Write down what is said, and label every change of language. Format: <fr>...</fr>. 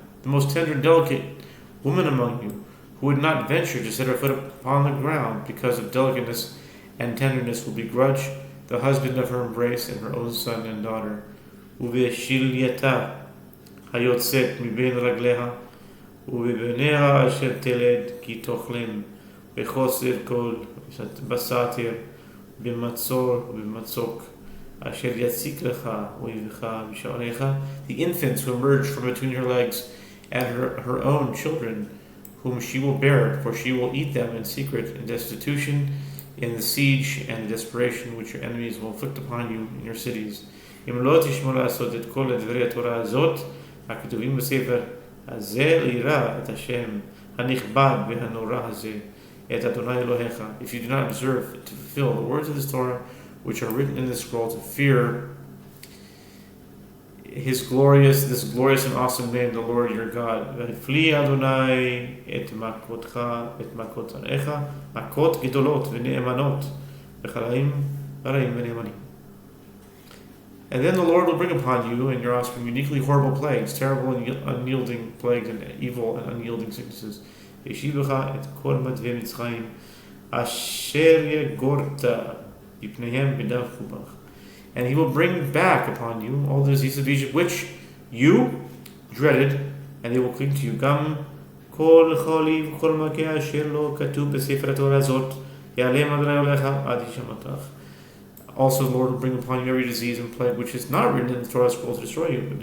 <en>The most tender and delicate woman among you, who would not venture to set her foot upon the ground because of delicateness and tenderness, will begrudge the husband of her embrace and her own son and daughter.</en> <he>ובשלייתה היוצאת מבין רגליה ובבניה אשר תלד כי תאכלם בחוסר כל בסתר במצור ובמצוק אשר יציק לך אויבך בשעריך.</he> <en>The infants who emerge from between her legs and her own children, whom she will bear, for she will eat them in secret, in destitution, in the siege and the desperation which your enemies will inflict upon you in your cities.</en> <he>אם לא תשמעו לעשות את כל דברי התורה הזאת הכתובים בספר הזה לירא את השם הנכבד והנורא הזה את אדוני אלוהיך.</he> <en>If you do not observe to fulfill the words of this Torah which are written in this scroll, to fear this glorious and awesome name, the Lord your God.</en> <he>והפליא אדוני את מכותך את מכות זרעך מכות גדולות ונאמנות וחלאים רעים ונאמנים.</he> <en>And then the Lord will bring upon you and your offspring uniquely horrible plagues, terrible and unyielding plagues, and evil and unyielding sicknesses.</en> <he>וישיבך את כל מדווי מצרים אשר יגורת מפניהם בדרכו בך.</he> <en>And he will bring back upon you all the diseases of Egypt which you dreaded, and they will cling to you.</en> <he>גם כל חולי וכל מכה אשר לא כתוב בספר התורה הזאת יעלם אדוני אלוהיך עד ישמעתך.</he> <en>Also the Lord will bring upon you every disease and plague which is not written in the Torah scroll to destroy you.</en>